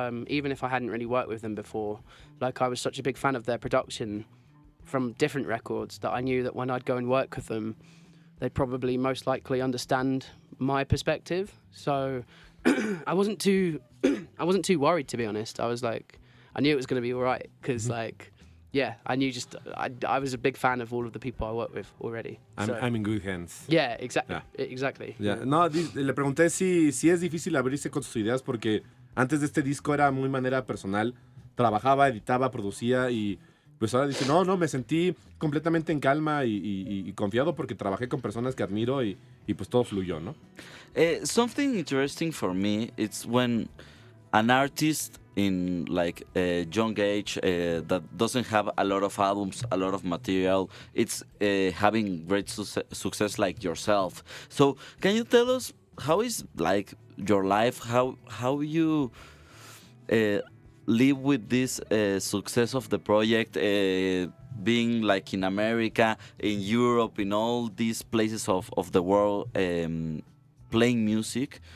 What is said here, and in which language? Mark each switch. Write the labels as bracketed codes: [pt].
[en] Even if I hadn't really worked with them before. Like, I was such a big fan of their production from different records that I knew that when I'd go and work with them, they'd probably most likely understand my perspective. So I wasn't too worried, to be honest. I was like, I knew it was going to be all right because, like, yeah, I was a big fan of all of the people I work with already. I'm in good hands. Yeah, exactly. Yeah. [es] No, le pregunté si es difícil abrirse con sus ideas porque antes de este disco era muy manera personal. Trabajaba, editaba, producía y pues ahora dice, no, me sentí completamente en calma y confiado porque trabajé con personas que admiro y pues todo fluyó, ¿no? [en] Something interesting for me, it's when an artist in like a young age that doesn't have a lot of albums, a lot of material, it's having great success like yourself. So can you tell us how is like your life, how you live with this success of the project, being like in America, in Europe, in all these places of the world, playing music?